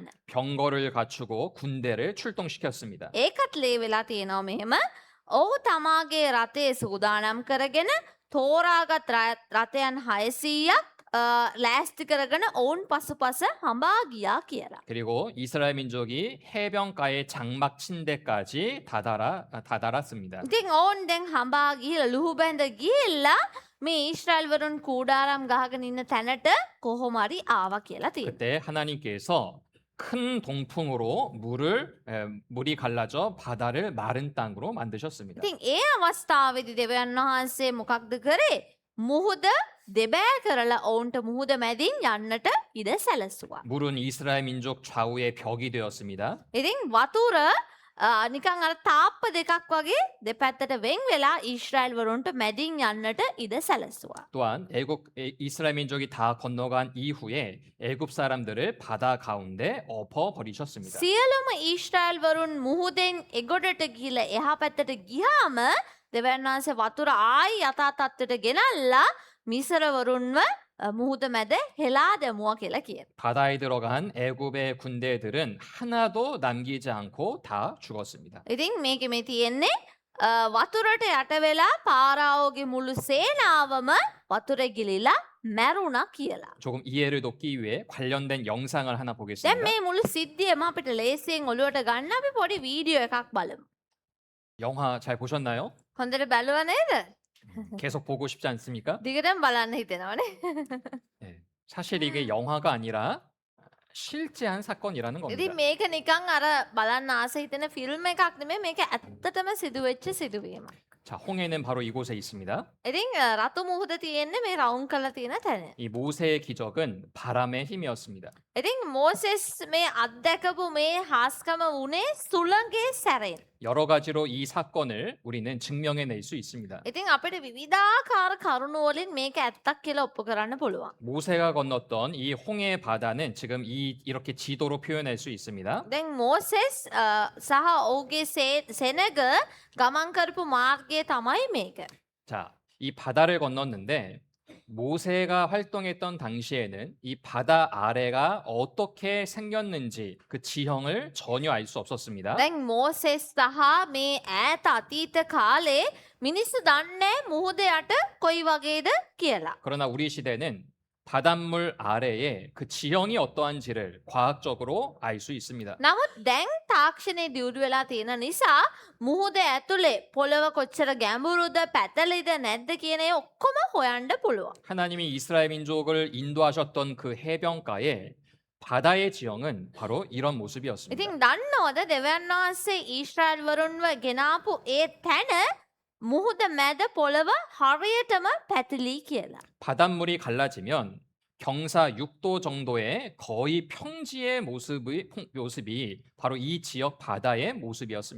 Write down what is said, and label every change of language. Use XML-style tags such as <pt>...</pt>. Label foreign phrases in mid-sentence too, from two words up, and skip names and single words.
<ko>병거를 갖추고 군대를 출동시켰습니다.</ko> <si>ඒකත් ලේ වෙලා තියෙනවා මෙහෙම. ඔහු තමාගේ රථයේ සූදානම් කරගෙන තෝරාගත් රථයන් 600ක් ලෑස්ති කරගෙන ඔවුන් පසුපස හඹා ගියා කියලා.</si> <ko>그리고 이스라엘 민족이 해변가에 장막 친 데까지 다다랐습니다.</ko> <si>ඉතින් ඔවුන් දැන් හඹා ගිහිල්ලා ලුහු බැඳ ගිහිල්ලා මේ ඊශ්‍රායල් වරුන් කූඩාරම් ගහගෙන ඉන්න තැනට කොහොම හරි ආවා කියලා තියෙනවා.</si> <ko>그때 하나님께서 큰 동풍으로 물이 갈라져 바다를 마른 땅으로 만드셨습니다.</ko> <si>ඉතින් ඒ අවස්ථාවේදී දෙවියන් වහන්සේ මොකක්ද කරේ? මුහුද දෙබෑ කරලා ඔවුන්ට මුහුද මැදින් යන්නට ඉඩ සැලසුවා.</si> <ko>물은 이스라엘 민족 좌우의 벽이 되었습니다.</ko> <si>ඉතින් වතුර නිකන් අර තාප්ප දෙකක් වගේ දෙපැත්තට වෙන් වෙලා ඊශ්‍රායල් වරුන්ට මැදින් යන්නට ඉඩ සැලසුවා.</si> <ko>또한 이스라엘 민족이 다 건너간 이후에 애굽 사람들을 바다 가운데 엎어 버리셨습니다.</ko> <si>සියලුම ඊශ්‍රායල් වරුන් මුහුදෙන් එගොඩට ගිහිල්ලා එහා පැත්තට ගියාම දෙවියන් වහන්සේ වතුර ආයි යථා තත්ත්වයට ගෙනල්ලා මිසරවරුන්ව මුහුද මැද හෙලා දැමුවා කියලා කියන.</si> <ko>바다에 들어간 애굽의 군대들은 하나도 남기지 않고 다 죽었습니다.</ko> <si>ඉතින් මේකෙ මේ තියෙන්නේ වතුරට යට වෙලා පාරාවෝගේ මුළු සේනාවම වතුරේ ගිලිලා මැරුණා කියලා.</si> <ko>조금 이해를 돕기 위해 관련된 영상을 하나</ko> <si>දැන්</si> <ko>보겠습니다.</ko> <si>මේ මුළු සිද්ධියම අපිට ලේසියෙන් ඔළුවට ගන්න අපි පොඩි වීඩියෝ එකක් බලමු.</si> <ko>영화 잘 보셨나요?</ko> <si>හොඳට බැලුවා නේද?</si> <ko>계속 보고 싶지 않습니까?</ko> <si>දිගටම බලන්න හිතෙනවනේ.</si> <ko>네. 사실 이게 영화가 아니라 실제한 사건이라는 겁니다.</ko> <si>ඉතින් මේක නිකන් අර බලන්න ආස හිතෙන ෆිල්ම් එකක් නෙමෙයි මේක ඇත්තටම සිදුවෙච්ච සිදුවීමක්.</si> <ko>자, 홍해는 바로 이곳에 있습니다.</ko> <si>ඉතින් රතු මුහුද තියෙන්නේ මේ රවුම් කරලා තියෙන තැන.</si> <ko>이 모세의 기적은 바람의 힘이었습니다.</ko> <si>ඉතින් මෝසෙස් මේ අත්දැකපු මේ හාස්කම වුණේ සුළඟේ සැරෙන්.</si> <ko>여러 가지로 이 사건을 우리는 증명해낼 수 있습니다.</ko> <si>ඉතින් අපිට විවිධාකාර කරුණු වලින් මේක ඇත්තක් කියලා ඔප්පු කරන්න පුළුවන්.</si> <ko>모세가 건넜던 이 홍해 바다는 지금 이렇게 지도로 표현할 수 있습니다.</ko> <si>දැන් මෝසෙස් සහ ඔහුගේ සෙනග ගමන් කරපු මාර්ගය තමයි මේක.</si> <ko>자, 이 바다를 건넜는데 모세가 활동했던 당시에는 이 바다 아래가 어떻게 생겼는지 그 지형을 전혀 알 수 없었습니다.</ko> <si>දැන් මෝසෙස් සහ මේ ඈත අතීත කාලේ මිනිස්සු දන්නේ මුහුද යට කොයි වගේද කියලා.</si> <ko>그러나 우리 시대는 바닷물 아래에 그 지형이 어떠한지를 과학적으로 알 수 있습니다.</ko> <si>නමුත් දැන් තාක්ෂණය දියුණු වෙලා තියෙන නිසා මුහුද ඇතුලේ පොළව කොච්චර ගැඹුරුද පැතලිද නැද්ද කියන ඒ ඔක්කොම හොයන්න පුළුවන්.</si> <ko>하나님이 이스라엘 민족을 인도하셨던 그 해변가에 바다의 지형은 바로 이런 모습이었습니다.</ko> <si>ඉතින් දන්නවද දෙවියන් වහන්සේ ඊශ්‍රායල් වරුන්ව ගෙනාපු ඒ තැන මුහුද මැද පොළව හරියටම පැතිලි කියලා.</si> <ko>바닷물이 갈라지면 경사 6도 정도의 거의 평지의 모습이 바로 이 지역 바다의 모습이었습니다.</ko>